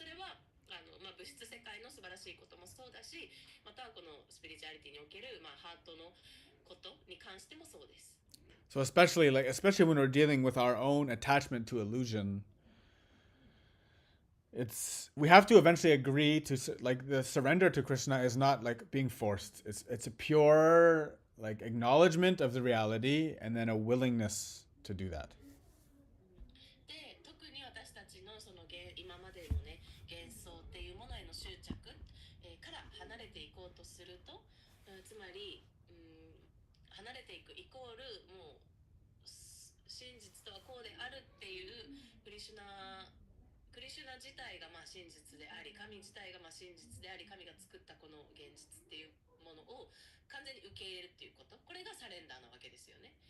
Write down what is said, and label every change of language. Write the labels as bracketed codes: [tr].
[ja] それはまあ、物質世界の素晴らしいこともそうだしまたはこのスピリチュアリティにおける、まあ、ハートのことに関してもそうです。 [en] So especially when we're dealing with our own attachment to illusion, we have to eventually agree to like the surrender to Krishna is not like being forced. It's a pure like acknowledgement of the reality and then a willingness to do that. [ja] で特に私たちのその今までのね幻想っていうものへの執着、から離れていこうとすると、つまり、離れていくイコールもう真実とはこうであるっていうクリシュナ自体がまあ真実であり神自体がまあ真実であり神が作ったこの現実っていうものを完全に受け入れるっていうことこれがサレンダーなわけですよね。